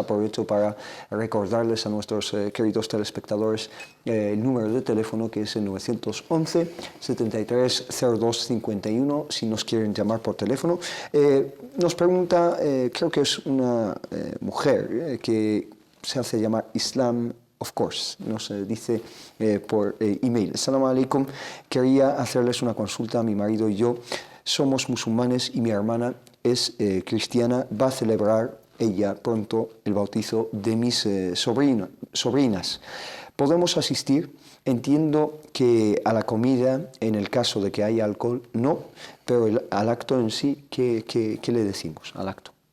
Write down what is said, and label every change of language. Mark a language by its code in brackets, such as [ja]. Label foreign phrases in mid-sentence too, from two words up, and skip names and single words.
[es] Aprovecho para recordarles a nuestros queridos telespectadores el número de teléfono, que es el 911 73 02 51, si nos quieren llamar por teléfono. Nos pregunta, creo que es una mujer que se hace llamar Islam of course, nos dice por email. [ar] السلام عليكم, [es] quería hacerles una consulta. Mi marido y yo somos musulmanes y mi hermana es cristiana. Va a celebrar ella pronto el bautizo de mis sobrinas. ¿Podemos asistir? Entiendo que a la comida, en el caso de que haya alcohol, no, pero al acto en sí, ¿qué le decimos al acto?